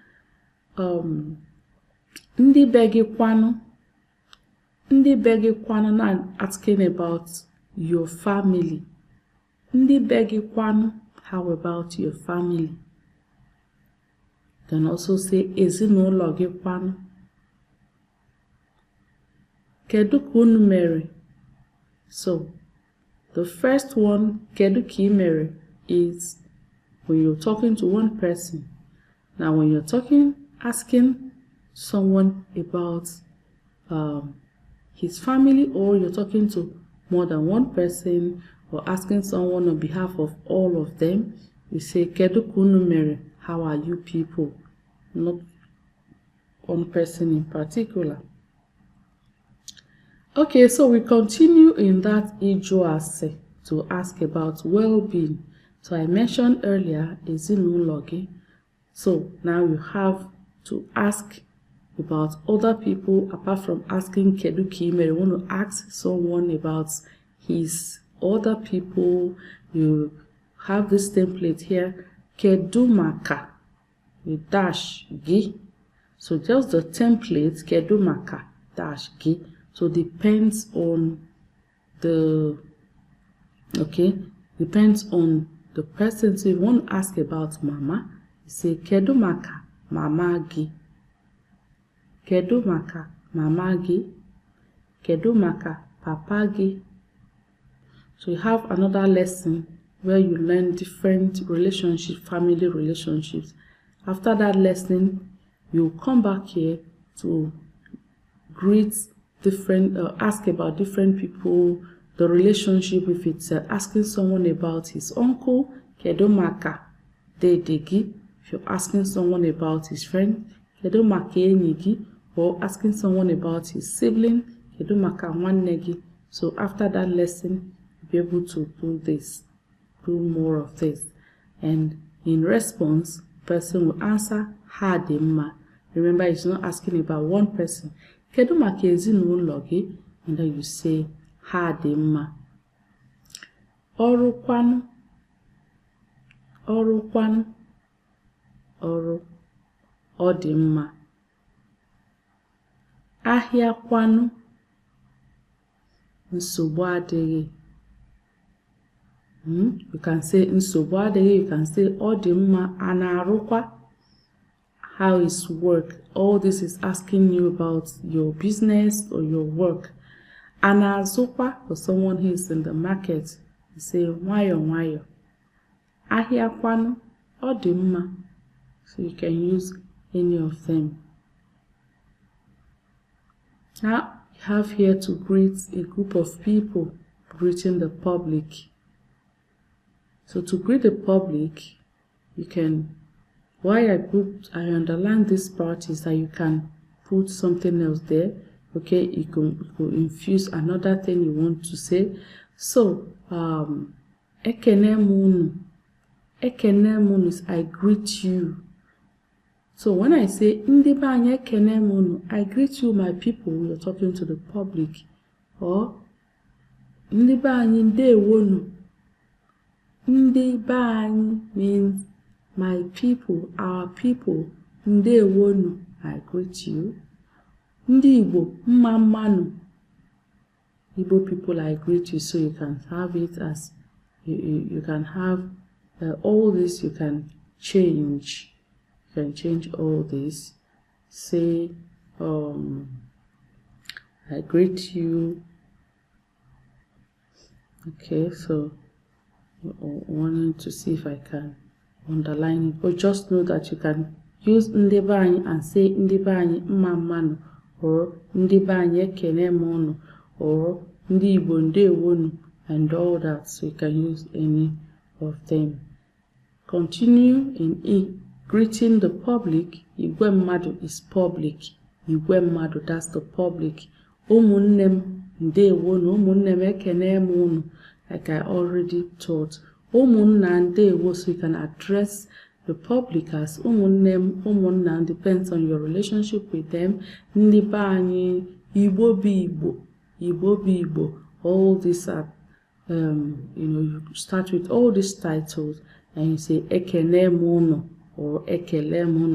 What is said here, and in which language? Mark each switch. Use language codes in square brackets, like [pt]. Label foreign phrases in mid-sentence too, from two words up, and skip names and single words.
[ig] Ndi begi kwanu. Ndi begi kwanu, [en] now I'm asking about your family. [ig] Ndi begi kwanu, [en] how about your family? can also say [ig] ezinụlọ gị kwanụ. Kedu ka unu mere? [en] So the first one, [ig] kedu ka ị mere, [en] is when you're talking to one person. Now when you're asking someone about his family, or you're talking to more than one person, or asking someone on behalf of all of them, you say [ig] kedu ka unu mere, [en] how are you people, not one person in particular. Okay, so we continue in that ijuase to ask about well-being. So I mentioned earlier [ig] ezinụlọ gị. [en] So now you have to ask about other people apart from asking [ig] kedu ka ị mere. [en] You want to ask someone about his other people. You have this template here, [ig] kedu maka, [en] you dash gi. So just the template, [ig] kedu maka dash gi. [en] So depends on the person. So if you want to ask about mama, you say [ig] kedu maka mama gi, kedu maka mama gi, kedu maka papa gi. [en] So you have another lesson where you learn different relationships, family relationships. After that lesson, you come back here to greet different, ask about different people, the relationship. If it's asking someone about his uncle, [ig] kedu maka dedegi. [en] If you're asking someone about his friend, [ig] kedu maka enyi gi. [en] Or asking someone about his sibling, [ig] kedu maka nwanne gi. [en] So after that lesson, you'll be able to do more of this. And in response, person will answer [ig] ha dị mma. [en] Remember, it's not asking about one person. [ig] Kedu maka ezinụlọ gị? [en] And then you say [ig] ha dị mma. Ọrụ kwanu, ọrụ kwanu, ọrụ, ọ dị mma. Ahịa kwanu, nsogbu adịghị. [en] You can say [ig] nsogbu adịghị. [en] You can say [ig] ọ dị mma. A na-arụkwa, [en] how is work? All this is asking you about your business or your work. [ig] A na-azụkwa, [en] for someone who is in the market, you say [ig] nwayọ nwayọ. Ahịa kwanu, ọ dị mma. [en] So you can use any of them. Now you have here to greet a group of people, greeting the public. So to greet the public, you can, why I underline this part is that you can put something else there. Okay, you can infuse another thing you want to say. [ig] So EKENE munu. EKENE munu [en] is I greet you. So when I say [ig] ndị be anyị ekene munu, [en] I greet you my people. You're talking to the public. [ig] Or ndị be anyị ndewonu. Ndị be anyị [en] means my people, our people. Ndewonu, I greet you. [ig] Ndị Igbo mma mmanụ. [en] Igbo people, I greet you. So you can have it as you can have all this. You can change. You can change all this. Say I greet you. Okay, so wanting to see if I can underline it, but just know that you can use [ig] ndị be anyị [en] and say [ig] ndị be anyị mma mmanụ, [en] or [ig] ndị be anyị ekene munu, [en] or [ig] ndị Igbo ndewonu, [en] and all that. So you can use any of them. Continue in greeting the public. [ig] Igwe mmadụ [en] is public. [ig] Igwe mmadụ, [en] that's the public. [ig] Ụmụnne m ndewonu, ụmụnne m ekene munu, [en] like I already taught. [ig] Ụmụnna ndewo, [en] so you can address the public as [ig] ụmụnne m, ụmụnna, [en] depends on your relationship with them. [ig] Ndị be anyị, Igbo bụ Igbo, Igbo bụ Igbo. [en] All these are, you start with all these titles and you say [ig] ekene munu [en] or [ig] ekele munu.